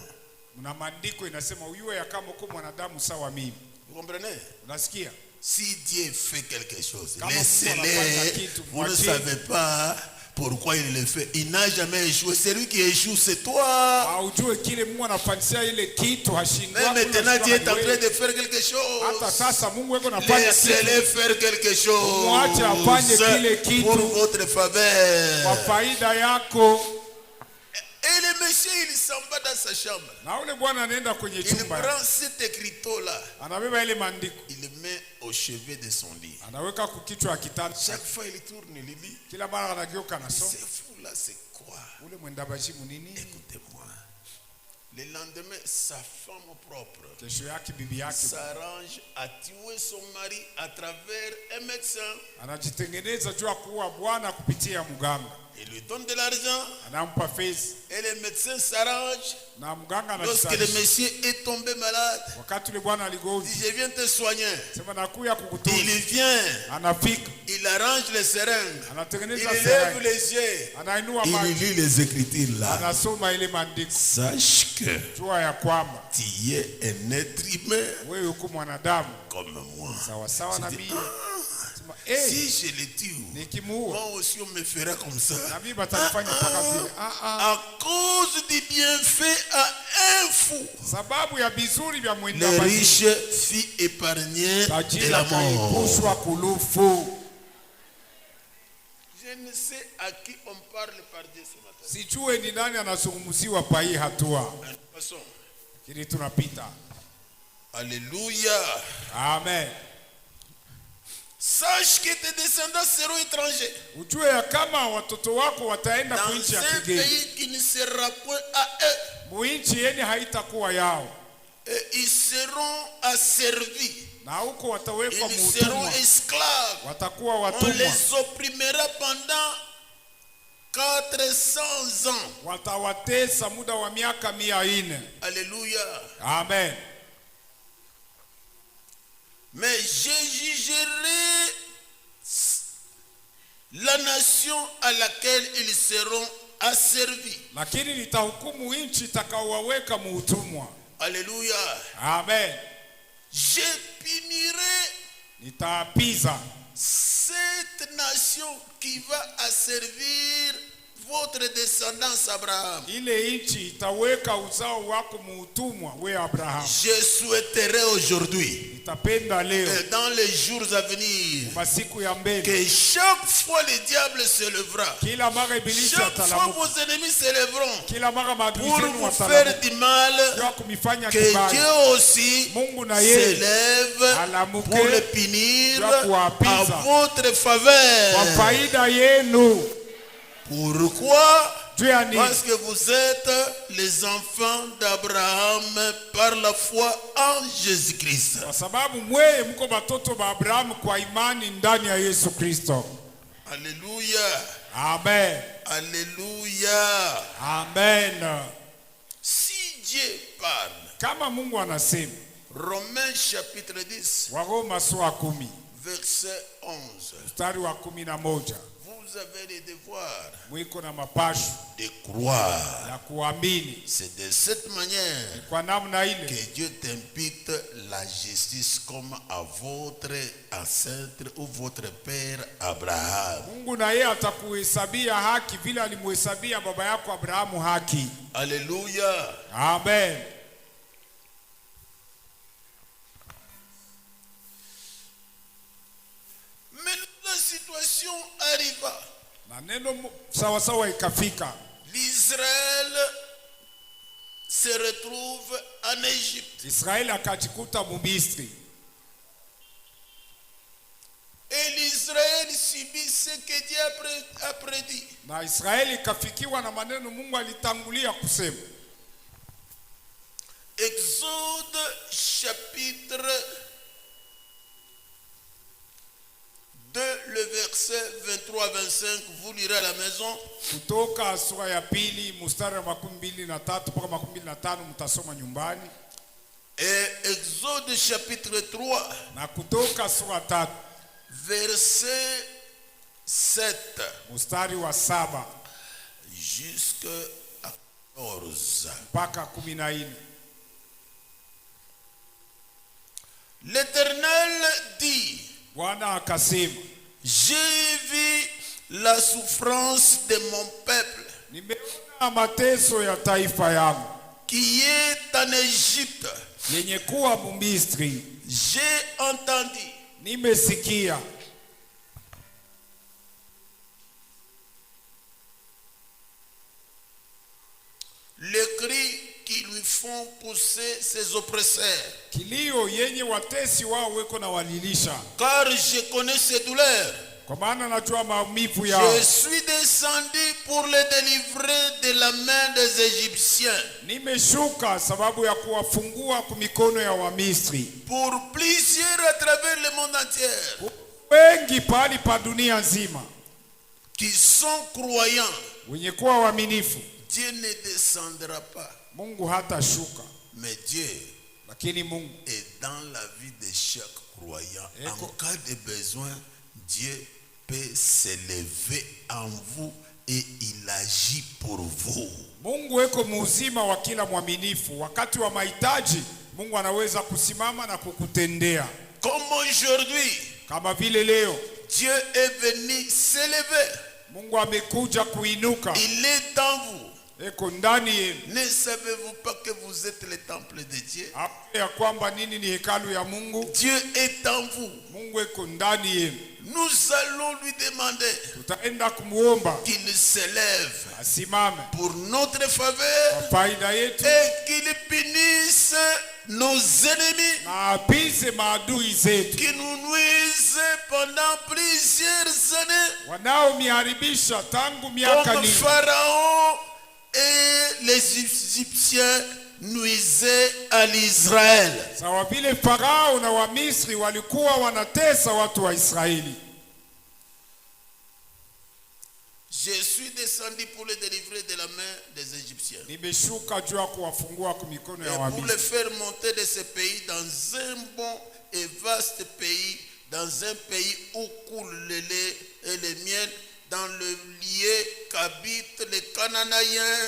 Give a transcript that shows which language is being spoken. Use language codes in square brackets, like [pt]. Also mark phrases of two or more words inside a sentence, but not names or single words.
[sw] Mna maandiko inasema uyue ya kama uko mwanadamu sawa mimi. [fr] Vous comprenez? [sw] Unasikia? [fr] Si Dieu fait quelque chose, [sw] Kama Mungu anafanya [fr] laissez-le. [sw] kitu, [fr] Vous ne [sw] mwachie. [fr] savez pas pourquoi il le fait. Il n'a jamais échoué. Celui qui échoue, c'est toi. [sw] Ujue kile Mungu anafanyia ile kitu hashindwa. [fr] Mais maintenant, Dieu est en train de faire quelque chose. [sw] Hata sasa Mungu yuko anafanya kitu [fr] Laissez-le faire quelque chose [sw] Mwache afanye kile kitu. [fr] pour votre faveur. [sw] kwa faida yako. [fr] Et le monsieur, il s'en va dans sa chambre. [sw] Na ule bwana anaenda kwenye [fr] Il [sw] chumba. [fr] prend cet écriteau-là. [sw] Anabeba ile maandiko. [fr] Il le met au chevet de son lit. [sw] Anaweka kukichwa ya kitanda. [fr] Chaque fois, il tourne, il lit. [sw] Kila mara anageuka na [fr] C'est [sw] soma. [fr] fou là, c'est quoi? [sw] Ule mwendabazimu ni nini? [fr] Écoutez-moi. Le lendemain, sa femme propre [sw] Kesho yake bibi yake [fr] s'arrange à tuer son mari à travers un médecin. [sw] anajitengeneza juu ya kuua bwana kupitia mganga. [fr] Il lui donne de l'argent [sw] Anampa fedha [fr] et le médecin s'arrange. [sw] na mganga [fr] Lorsque le [sw] anajitayarisha. [fr] monsieur est tombé malade, [sw] Wakati ule bwana [fr] il [sw] aligonjwa, [fr] dit je viens te soigner. [sw] sema nakuya [fr] Il [sw] kukutunza. [fr] vient, [sw] Anafika, [fr] il arrange les seringues, il [sw] anatengeneza [fr] lève [sw] seringa, [fr] les yeux, [sw] anainua [fr] il [sw] macho, [fr] lit les écritures là. [sw] anasoma ile maandiko. [fr] Sache que [sw] Jua ya kwamba [fr] tu es un être humain [sw] wewe uko mwanadamu [fr] comme moi. [sw] sawa sawa na [fr] Je dis, [sw] mimi. Sema [fr] si je le tue, [sw] nikimuua [fr] moi aussi on me fera comme ça. [sw] na mimi batanifanya mpaka vile. [fr] À cause du bienfait à un fou, [sw] Sababu ya bizuri vya [fr] le [sw] mwenda [fr] riche fut épargné de [sw] tajiri [fr] la mort. [sw] akaepushwa kulufu. [fr] Je ne sais à qui on parle par Dieu ce matin. [sw] Sijue ni nani anazungumziwa pa hii hatua, [fr] Passons. [sw] lakini tunapita. [fr] Alléluia. [sw] Amen. [fr] Sache que tes descendants seront étrangers [sw] Ujue ya kama watoto wako wataenda [fr] dans [sw] kuinchi ya [fr] un [sw] kigeni, [fr] pays qui ne sera point à eux. [sw] muinchi yeni haitakuwa yao, [fr] Et ils seront asservis. [sw] na huko watawekwa [fr] Ils seront [sw] muutumwa, [fr] esclaves. [sw] watakuwa [fr] On [sw] watumwa, [fr] les opprimera pendant 400 ans. [sw] watawatesa muda wa miaka 400. [fr] Alléluia. [sw] Amen. [fr] Mais je jugerai la nation à laquelle ils seront asservis. [sw] Lakini nitahukumu nchi itakaowaweka muutumwa. [fr] Alléluia. [sw] Amen. [fr] Je punirai [sw] Nitaapiza [fr] cette nation qui va asservir votre descendance Abraham. [sw] ile nchi itaweka uzao wako muutumwa, we Abraham. [fr] Je souhaiterais aujourd'hui [sw] Nitapenda leo [fr] et dans les jours à venir [sw] masiku ya mbele, [fr] que chaque fois le diable se lèvera, [sw] kila mara ibilisi [fr] chaque fois [sw] atalamuka, [fr] vos ennemis se lèveront [sw] kila mara maadui [fr] pour [sw] zenu [fr] vous [sw] watalamuka [fr] faire du mal, [sw] ya kumifanya [fr] que [sw] kibaya. [fr] Dieu aussi [sw] Mungu na yeye [fr] s'élève [sw] alamuke [fr] pour le punir [sw] ya kuwapiza [fr] à votre [sw] kwa [fr] faveur. [sw] faida yenu. [fr] Pourquoi? [sw] Juu ya nini? [fr] Parce que vous êtes les enfants d'Abraham par la foi en Jésus-Christ. [sw] Kwa sababu mweye mko batoto ba Abrahamu kwa imani ndani ya Yesu Kristo. [fr] Alléluia. [sw] Amen. [fr] Alléluia. [sw] Amen. [fr] Si Dieu parle, [sw] Kama Mungu anasema, [fr] Romains chapitre 10, [sw] Waroma sura 10 [fr] verset 11. [sw] mstari wa 11, [fr] Vous avez le devoir [sw] mwiko na mapasho [fr] de croire. [sw] ya kuamini. [fr] C'est de cette manière [sw] Kwa namna [fr] que [sw] ile [fr] Dieu t'impute la justice comme à votre ancêtre ou votre père Abraham. [sw] Mungu na yeye atakuhesabia haki vile alimuhesabia baba yako Abrahamu haki. [fr] Alléluia. [sw] Amen. [fr] Mais la situation arriva. [sw] Na neno sawa sawa ikafika, [fr] L'Israël se retrouve en Égypte. [sw] Israeli akajikuta Mumisri, [fr] Et l'Israël subit ce que Dieu a prédit. [sw] na Israeli ikafikiwa na maneno Mungu alitangulia kusema. [fr] Exode chapitre 2, le verset 23-25, vous lirez à la maison. [sw] Kutoka sura ya pili mstari wa 23 mpaka 25 mtasoma nyumbani, [fr] Et Exode chapitre 3, [sw] na kutoka sura 3 [fr] verset 7 [sw] mstari wa 7 [fr] jusqu'à 14. [sw] mpaka 14. [fr] L'Éternel dit, [sw] Bwana akasema, [fr] j'ai vu la souffrance de mon peuple [sw] nimeona mateso ya taifa yangu [fr] qui est en Égypte. [sw] yenye kuwa Mumisri, [fr] J'ai entendu [sw] nimesikia [fr] le cri qui lui font pousser ses oppresseurs. [sw] kilio yenye watesi wao weko na walilisha, [fr] Car je connais ses douleurs. [sw] Kwa maana najua maumivu [fr] Je [sw] yao. [fr] suis descendu pour les délivrer de la main des Égyptiens. [sw] Nimeshuka sababu ya kuwafungua kumikono ya Wamisri. [fr] Pour plusieurs à travers le monde entier. [sw] Wengi pali pa dunia nzima. [fr] Qui sont croyants. [sw] Wenye kuwa waaminifu. [fr] Dieu ne descendra pas. [sw] Mungu hatashuka. [fr] Mais Dieu [sw] Lakini Mungu [fr] est dans la vie de chaque croyant. En cas de besoin, Dieu peut s'élever en vous et il agit pour vous. [sw] Mungu eko muuzima wa kila mwaminifu. Wakati wa mahitaji, Mungu anaweza kusimama na kukutendea. [fr] Comme aujourd'hui, [sw] Kama vile leo, [fr] Dieu est venu s'élever. [sw] Mungu amekuja kuinuka. [fr] Il est en vous. [sw] Eko ndani yenu. [fr] Ne savez-vous pas que vous êtes le temple de Dieu? [sw] Hapo ya kwamba nini ni hekalu ya Mungu? [fr] Dieu est en vous. [sw] Mungu eko ndani yenu. [fr] Nous allons lui demander [sw] Tutaenda kumuomba [fr] qu'il s'élève [sw] asimame [fr] pour notre faveur [sw] kwa faida yetu [fr] et qu'il punisse nos ennemis [sw] na apize maadui zetu [fr] qui nous nuisent pendant plusieurs années, [sw] wanaomiharibisha tangu miaka [fr] comme [sw] mingi. [fr] Pharaon et les Égyptiens nuisaient à l'Israël. [sw] Sawa vile Farao na Wamisri walikuwa wanatesa watu wa Israeli. [fr] Je suis descendu pour les délivrer de la main des Égyptiens [sw] Nimeshuka juu ya kuwafungua kwa mikono ya [fr] et pour les [sw] Wamisri, [fr] faire monter de ce pays dans un bon et vaste pays, dans un pays où coule le lait et le miel, dans le lieu qu'habitent les Cananéens,